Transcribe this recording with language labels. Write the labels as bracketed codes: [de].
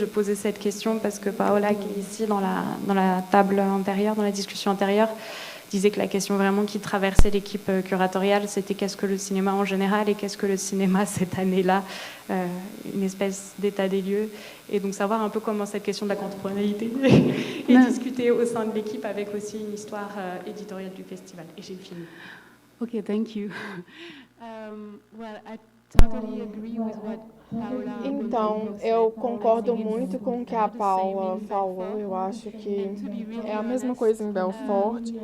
[fr] Et je posais cette question parce que Paola, qui est ici dans la table antérieure, dans la discussion antérieure, disait que la question vraiment qui traversait l'équipe curatoriale, c'était qu'est-ce que le cinéma en général et qu'est-ce que le cinéma cette année-là, une espèce d'état des lieux. Et donc savoir un peu comment cette question de la contemporanéité est discutée au sein de l'équipe avec aussi une histoire éditoriale du festival. Et j'ai fini. [en] Okay, thank you. Well, I totally agree with what Paola. [pt] Então, eu concordo muito com o que a Paula falou. Eu acho que é a mesma coisa em Belfort.